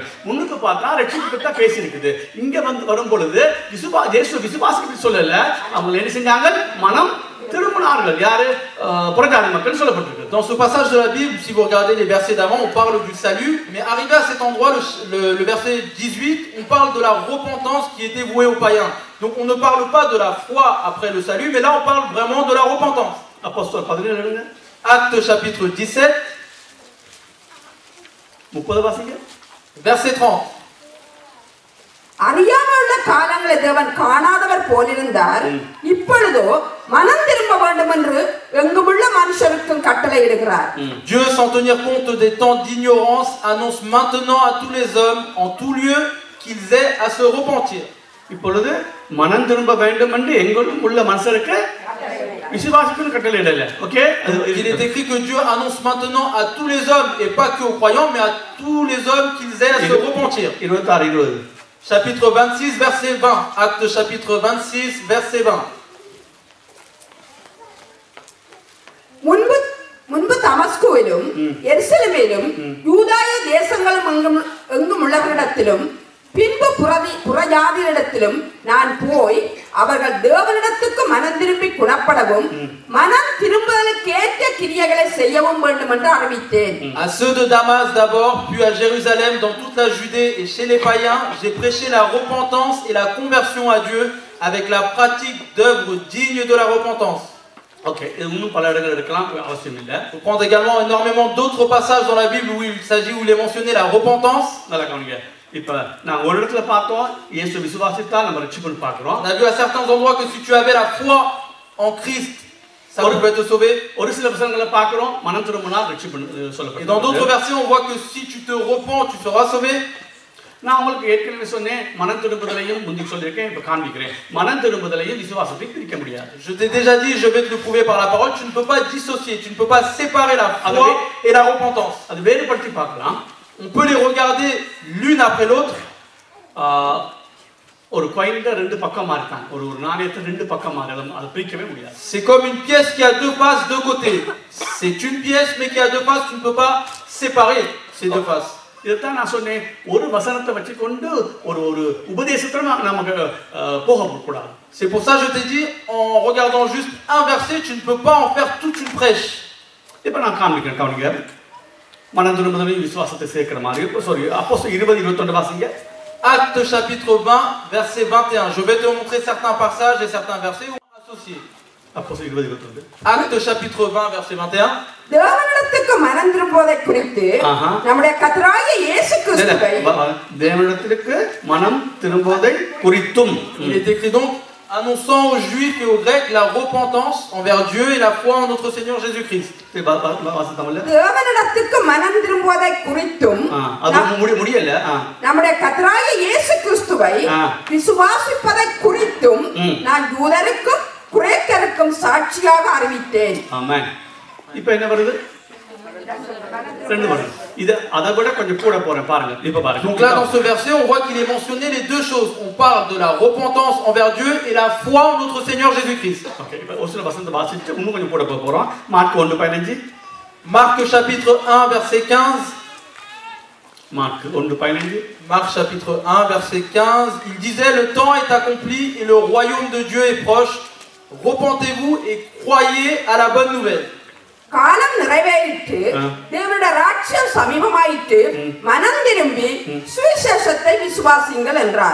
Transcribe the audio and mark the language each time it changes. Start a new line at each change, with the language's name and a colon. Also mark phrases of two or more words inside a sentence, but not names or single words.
Tamil: முன்னுக்கு பார்த்தா ரட்சிப்பு பற்றி பேசி இருக்குது. இங்க வரும் பொழுது விசுவாசிக்கு சொல்லல அவங்க என்ன செஞ்சாங்க மனம் திரும்பினார்கள். யாரு புறஜாதி மக்கள் சொல்லப்பட்டிருக்கு.
French: Dans ce passage de la Bible, si vous regardez les versets d'avant, on parle du salut, mais arrivé à cet endroit, le verset 18, on parle de la repentance qui était vouée aux païens. Donc on ne parle pas de la foi après le salut, mais là on parle vraiment de la repentance. Apostole 17. Actes chapitre 17, verset 30.
Tamil: அறியாமலுள்ள காலங்களை தேவன் காணாதவர் போலிருந்தார். இப்பொழுதோ மனம் திரும்ப வேண்டும் என்று எங்குமுள்ள மனுஷருக்கும் கட்டளையிடுகிறார்.
French: Dieu, sans tenir compte des temps d'ignorance, annonce maintenant à tous les hommes en tout lieu qu'ils aient à se repentir.
Tamil: இப்பொழுது மனம் திரும்ப வேண்டும் என்று எங்குமுள்ள மனுஷருக்கு விசுவாசிக்கும் கட்டளையிடல. ஓகே,
French: il est écrit que Dieu annonce maintenant à tous les hommes et pas que aux croyants, mais à tous les hommes qu'ils aient à se repentir. 26 Chapitre 26, verset 20. Acte chapitre 26, verset 20.
Tamil: முன்பு தமஸ்குவிலும் எருசலேமிலும் யூதாய தேசங்களும் எங்கும் உள்ளவரிடத்திலும் பின்பு புறஜாதியிடத்திலும் நான் போய் அவர்கள் தேவனிடத்துக்கு மனம் திரும்பி குணப்படவும் மனம் திரும்புதலுக்கு ஏற்ற கிரியைகளை செய்யவும் வேண்டும் என்று அறிவித்தேன்.
French: À ceux de Damas d'abord, puis à Jérusalem, dans toute la Judée et chez les païens, j'ai prêché la repentance et la conversion à Dieu avec la pratique d'œuvres dignes de la repentance.
Tamil: Ok, இன்னும் பல இடங்கள் இருக்கலாம், அவசியம் இல்லை.
French: Faut prendre également énormément d'autres passages dans la Bible où il s'agit, où il est mentionné la repentance.
Tamil: நல்லா கவனிங்க. இப்ப நான் ஒரு இடத்துல பார்த்தோம் இயேசு விசுவாசித்தால் நம்ம ரட்சிப்புன்னு பார்க்கிறோம்.
French: On a vu à certains endroits que si tu avais la foi en Christ, ça pouvait te sauver.
Tamil: ஒரு சில வசனங்களை பார்க்கிறோம் மனம் திரும்பினா ரட்சிப்புன்னு சொல்லப்படுது.
French: Et dans d'autres versets on voit que si tu te repens, tu seras sauvé.
Tamil: நான் உங்களுக்கு ஏற்கனவே சொன்னேன் மனம் திரும்புதலையும் முந்தி சொல்லியிருக்கேன் இப்ப காண்பிக்கிறேன் மனம் திரும்புதலையும் விசுவாசத்தை பிரிக்க முடியாது.
French: Je t'ai déjà dit, je vais te le prouver par la parole, tu ne peux pas dissocier, tu ne peux pas séparer la foi et la repentance.
Tamil: அது வேறுபடுத்தி பார்க்கலாம்.
French: On peut les regarder l'une après l'autre.
Tamil: ஒரு coinல ரெண்டு பக்கமா இருக்கான். ஒரு நாணயத்தை ரெண்டு பக்கமா அதை பிரிக்கவே முடியாது.
French: C'est comme une pièce qui a deux faces, deux côtés. C'est une pièce mais qui a deux faces, tu ne peux pas séparer ces deux faces.
Tamil: இதைத்தான் நான் சொன்னேன் ஒரு வசனத்தை வச்சுக்கொண்டு ஒரு ஒரு உபதேசத்தை நமக்கு போகக்கூடாது.
French: C'est pour ça que je t'ai dit, en regardant juste un verset, tu ne peux pas en faire toute une prêche.
Tamil: இப்போ நான் காண்பிக்கிறேன் கவனிங்க. மனம் திரும்புதலையும் விசுவாசத்தை சேர்க்கிற மாதிரி அப்போஸ்தலர் 20:21 வாசிங்க.
French: Actes chapitre 20, verset 21. Je vais te montrer certains passages et certains versets où on est associés.
Tamil: அப்போஸ்தலர் 20:21.
French: Actes chapitre 20, verset 21.
Tamil: தேவனிடத்துக்கு மனம் திரும்புவதை குறித்து நம்முடைய கர்த்தராகிய இயேசு கிறிஸ்துவை தேவனிடத்திற்கு மனம் திரும்புவதை குறித்தும்
French: il est écrit donc annonçant aux Juifs et aux Grecs la repentance envers Dieu et la foi en notre Seigneur Jésus-Christ.
Tamil: தேவனிடத்துக்கு மனம் திரும்புவதை குறித்தும் அது முடியல நம்முடைய கர்த்தராகிய இயேசு கிறிஸ்துவை விசுவாசிப்பதை குறித்தும் நான் யூதருக்கும் கிரேக்கருக்கும் சாட்சியாக அறிவித்தேன். ஆமென். இப்போ என்ன வருது? ரெண்டு வருது. இது அதை விட கொஞ்சம் கூட போறேன் பாருங்க. இப்போ பாருங்க.
French: Donc là dans ce verset on voit qu'il est mentionné les deux choses. On parle de la repentance envers Dieu et la foi en notre Seigneur Jésus-Christ. OK.
Tamil: இப்போ ஒரு சில வசனத்தை வாசிச்சு இன்னும் கொஞ்சம் கூட போறோம். மார்க் 1:15.
French: Marc chapitre 1 verset 15. Marc 1:15. Marc chapitre 1 verset 15, il disait le temps est accompli et le royaume de Dieu est proche. Repentez-vous et croyez à la bonne nouvelle.
Tamil: காலம் நிறைவேறிட்டு தேவனுடைய ராஜ்யம் சமீபமாயிட்டு மனம் திரும்பி சுவிசேஷத்தை விசுவாசிங்கள் என்றார்.